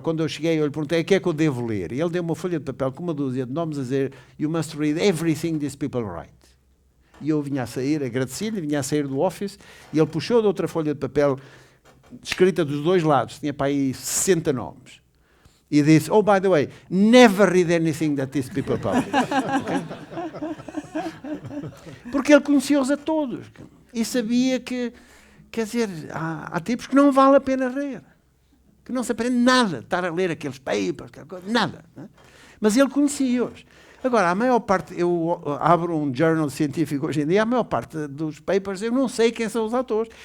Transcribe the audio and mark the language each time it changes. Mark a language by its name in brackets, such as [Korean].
[Portuguese] Quando eu cheguei, eu lhe perguntei, o que é que eu devo ler? E ele deu-me uma folha de papel com uma dúzia de nomes a dizer, [English] you must read everything these people write. [Portuguese] E eu vinha a sair, agradeci-lhe, vinha a sair do office, e ele puxou de outra folha de papel, escrita dos dois lados, tinha para aí 60 nomes. E disse, [English] oh, by the way, never read anything that these people publish. [Portuguese] Porque ele conhecia-os a todos. E sabia que, quer dizer, há tipos que não vale a pena ler. Que não se aprende nada, estar a ler aqueles papers, nada. Né? Mas ele conhecia-os. Agora, a maior parte, eu abro um journal científico hoje em dia, a maior parte dos papers eu não sei quem são os autores.